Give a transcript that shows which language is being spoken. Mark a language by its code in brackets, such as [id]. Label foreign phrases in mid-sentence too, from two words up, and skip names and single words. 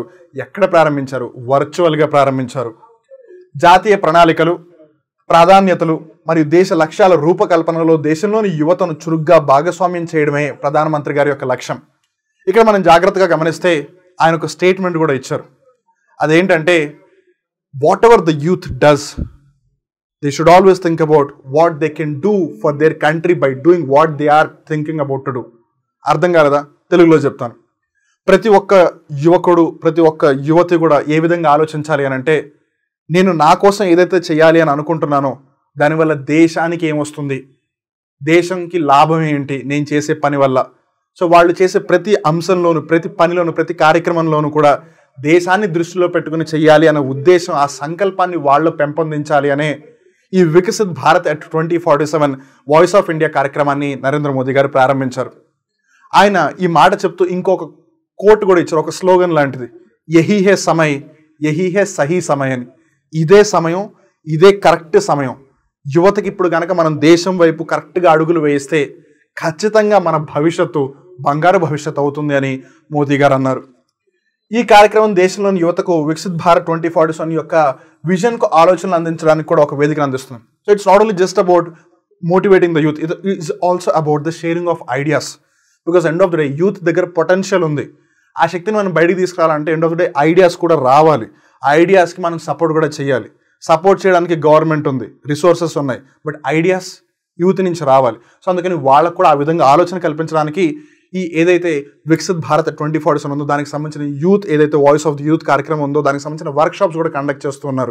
[te] ఎక్కడ ప్రారంభించారు? వర్చువల్గా ప్రారంభించారు. జాతీయ ప్రణాళికలు, ప్రాధాన్యతలు మరియు దేశ లక్ష్యాల రూపకల్పనలో దేశంలోని యువతను చురుగ్గా భాగస్వామ్యం చేయడమే ప్రధానమంత్రి గారి యొక్క లక్ష్యం. ఇక్కడ మనం జాగ్రత్తగా గమనిస్తే ఆయన ఒక స్టేట్మెంట్ కూడా ఇచ్చారు. [en] అదేంటంటే whatever the youth does, they should always think about what they can do for their country by doing what they are thinking about to do. [te] అర్థం కాలేదా? తెలుగులో చెప్తాను. ప్రతి ఒక్క యువకుడు, ప్రతి ఒక్క యువతి కూడా ఏ విధంగా ఆలోచించాలి అని అంటే, నేను నా కోసం ఏదైతే చేయాలి అని అనుకుంటున్నానో దానివల్ల దేశానికి ఏమొస్తుంది, దేశంకి లాభం ఏంటి నేను చేసే పని వల్ల. సో వాళ్ళు చేసే ప్రతి అంశంలోను, ప్రతి పనిలోను, ప్రతి కార్యక్రమంలోనూ కూడా దేశాన్ని దృష్టిలో పెట్టుకుని చెయ్యాలి అనే ఉద్దేశం, ఆ సంకల్పాన్ని వాళ్ళు పెంపొందించాలి అనే ఈ వికసిత్ భారత్ అట్ 2047 వాయిస్ ఆఫ్ ఇండియా కార్యక్రమాన్ని నరేంద్ర మోదీ గారు ప్రారంభించారు. ఆయన ఈ మాట చెప్తూ ఇంకొక కోట్ కూడా ఇచ్చారు, ఒక స్లోగన్ లాంటిది, [hi] यही है समय, यही है सही समय అని. [te] ఇదే సమయం, ఇదే కరెక్ట్ సమయం. యువతకి ఇప్పుడు కనుక మనం దేశం వైపు కరెక్ట్గా అడుగులు వేయిస్తే ఖచ్చితంగా మన భవిష్యత్తు బంగారు భవిష్యత్తు అవుతుంది అని మోదీ గారు అన్నారు. ఈ కార్యక్రమం దేశంలోని యువతకు వికసిత్ భారత్ 2047 యొక్క విజన్కు ఆలోచనలు అందించడానికి కూడా ఒక వేదికను అందిస్తుంది. [en] so it's not only just about motivating the youth, it is also about the sharing of ideas. because end of the day youth దగ్గర పొటెన్షియల్ ఉంది. [te] ఆ శక్తిని మనం బయటికి తీసుకురావాలంటే [en] end of the day ideas [te] కూడా రావాలి. ఆ ఐడియాస్కి మనం సపోర్ట్ కూడా చేయాలి. సపోర్ట్ చేయడానికి గవర్నమెంట్ ఉంది, రిసోర్సెస్ ఉన్నాయి, [en] but ideas youth [te] నుంచి రావాలి. సో అందుకని వాళ్ళకు కూడా ఆ విధంగా ఆలోచన కల్పించడానికి ఈ ఏదైతే వికసిత్ భారత్ 2047 ఉందో దానికి సంబంధించిన యూత్ ఏదైతే వాయిస్ ఆఫ్ ది యూత్ కార్యక్రమం ఉందో దానికి సంబంధించిన వర్క్షాప్స్ కూడా కండక్ట్ చేస్తున్నారు.